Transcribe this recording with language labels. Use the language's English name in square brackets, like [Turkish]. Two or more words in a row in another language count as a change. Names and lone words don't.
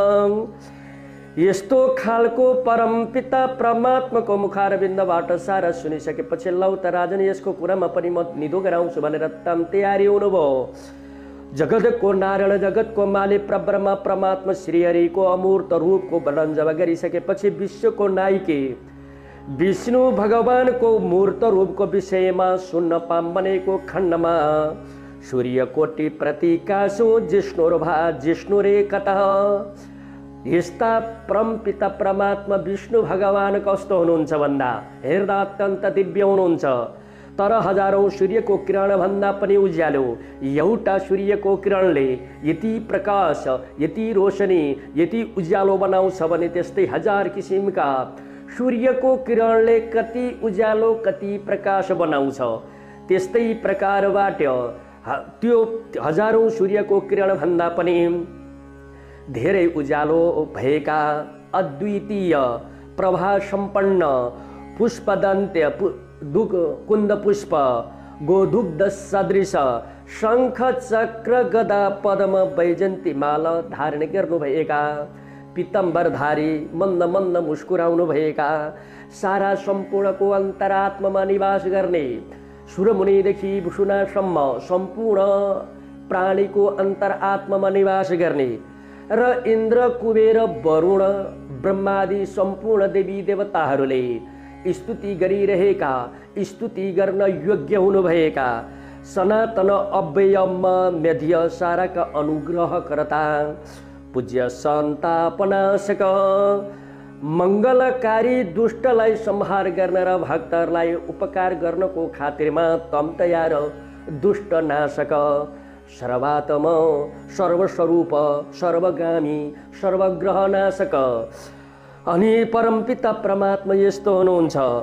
[Nepali] यस्तो खालको परम पिता परमात्माको मुखारविन्दबाट सारा सुनिसकेपछि लौ त राजन यसको कुरामा पनि म निधो गराउँछु भनेर तम तयारी हुनुभयो। जगतको नारायण जगतको मालिक परब्रह्म परमात्मा श्रीहरिको अमूर्त रूपको वर्णन जब गरिसकेपछि विश्वको नायकी विष्णु भगवानको मूर्त रूपको विषयमा सुन्न पाऊँ भनेको खण्डमा [Sanskrit] सूर्यकोटि प्रतीकासु जिष्णुर्भा जिष्णुरे कतः [Nepali] यस्ता परम पिता परमात्मा विष्णु भगवान कस्तो हुनुहुन्छ भन्दा हेर्दा अत्यन्त दिव्य हुनुहुन्छ। तर हजारौं सूर्यको किरण भन्दा पनि उज्यालो एउटा सूर्यको किरणले यति प्रकाश यति रोशनी यति उज्यालो बनाउँछ भने त्यस्तै हजार किसिमका सूर्यको किरणले कति उज्यालो कति प्रकाश बनाउँछ। त्यस्तै प्रकारबाट त्यो हजारौं सूर्यको किरण भन्दा पनि धेरै उज्यालो भएका अद्वितीय प्रभा सम्पन्न पुष्पदन्त्य कुन्द पुष्प गोधुग्ध सदृश शङ्ख चक्र गदा पद्म वैजन्ती माला धारण गर्नुभएका पीतम्बरधारी मन्द मन्द मुस्कुराउनु भएका सारा सम्पूर्णको अन्तरात्मामा निवास गर्ने सुरमुनिदेखि भुसुनासम्म सम्पूर्ण प्राणीको अन्तरात्मामा निवास गर्ने र इन्द्र कुबेर वरुण ब्रह्मादि सम्पूर्ण देवी देवताहरूले स्तुति गरिरहेका स्तुति गर्न योग्य हुनुभएका सनातन अव्ययम मेध्य साराका अनुग्रहकर्ता पूज्य सन्तापनाशक मङ्गलकारी दुष्टलाई संहार गर्न र भक्तहरूलाई उपकार गर्नको खातिरमा तम तयार दुष्ट नाशक सर्वात्म सर्वस्वरूप सर्वगामी सर्वग्रहनाशक अनि परमपिता परमात्मा यस्तो हुनुहुन्छ।